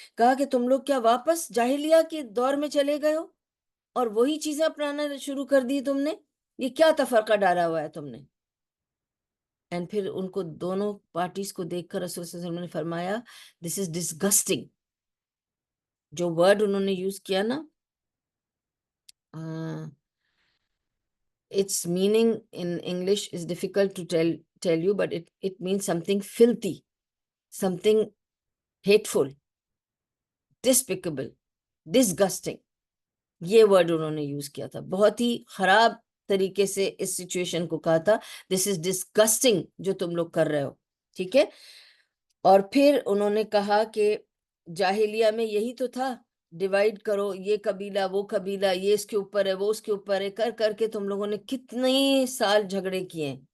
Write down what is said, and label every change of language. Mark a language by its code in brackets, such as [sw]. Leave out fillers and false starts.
[ur] کہا کہ تم لوگ کیا واپس جاہلیہ کے دور میں چلے گئے ہو اور وہی چیزیں اپنانا شروع کر دی تم نے؟ یہ کیا تفرقہ ڈالا ہوا ہے تم نے؟ اینڈ پھر ان کو دونوں پارٹیز کو دیکھ کر رسول صلی اللہ علیہ وسلم نے فرمایا [en] This is disgusting. [ur] جو ورڈ انہوں نے یوز کیا نا، [en] its meaning in English is difficult to tell you, but it means something filthy, something hateful, despicable, disgusting. [ur] یہ ورڈ انہوں نے یوز کیا تھا، بہت ہی خراب طریقے سے اس سچویشن کو کہا تھا. [en] this is disgusting [ur] جو تم لوگ کر رہے ہو. ٹھیک ہے. اور پھر انہوں نے کہا کہ جاہلیہ میں یہی تو تھا، ڈیوائیڈ کرو، یہ قبیلہ وہ قبیلہ، یہ اس کے اوپر ہے وہ اس کے اوپر ہے، کر کر کے تم لوگوں نے کتنے سال جھگڑے کیے ہیں.